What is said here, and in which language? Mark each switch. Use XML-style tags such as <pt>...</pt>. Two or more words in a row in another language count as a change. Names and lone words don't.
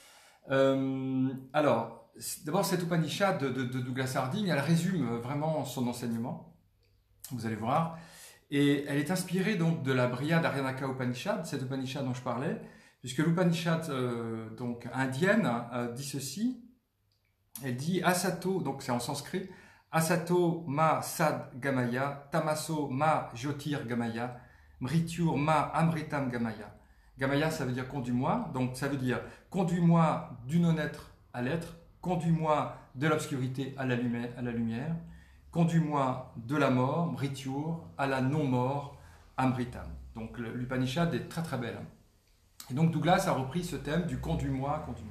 <fr>Alors, d'abord, cette Upanishad de Douglas Harding, elle résume vraiment son enseignement, vous allez voir, et elle est inspirée donc de la Brihad Aryanaka Upanishad, cette Upanishad dont je parlais, puisque l'Upanishad donc indienne dit ceci, elle dit Asato, donc c'est en sanskrit,</fr> <sa>असतो मा सद् गमय, तमसो मा ज्योतिर् गमय, मृत्युर् मा अमृतं गमय.</sa> <fr>Gamaya, ça veut dire conduis-moi, donc ça veut dire conduis-moi du non-être à l'être, conduis-moi de l'obscurité à la lumière, conduis-moi de la mort, mrityur, à la non-mort, amritam. Donc l'Upanishad est très belle. Et donc Douglas a repris ce thème du conduis-moi, conduis-moi.</fr>